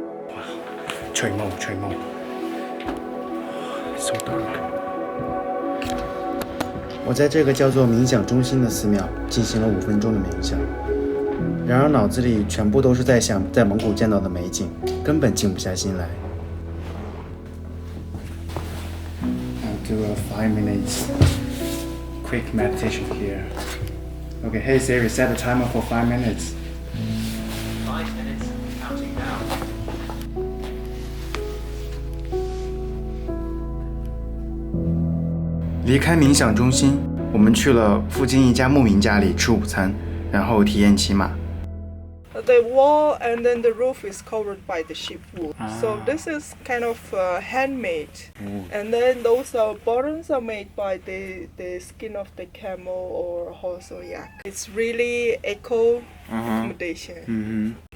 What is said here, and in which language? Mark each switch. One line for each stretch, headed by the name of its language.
Chinese: 哇，吹梦吹梦 ，
English: so dark。
Chinese: 我在这个叫做冥想中心的寺庙进行了5分钟的冥想，然而脑子里全部都是在想在蒙古见到的美景，根本静不下心来。
English: I'll do a 5 minutes quick meditation here. Okay, hey Siri, set a timer for 5 minutes. 5 minutes, counting down.
Chinese: 离开冥想中心，我们去了附近一家牧民家里吃午餐，然后体验骑马。
English: The wall and then the roof is covered by the sheep wool. So this is kind of handmade. And then those buttons are made by the skin of the camel or horse or yak. It's really eco accommodation.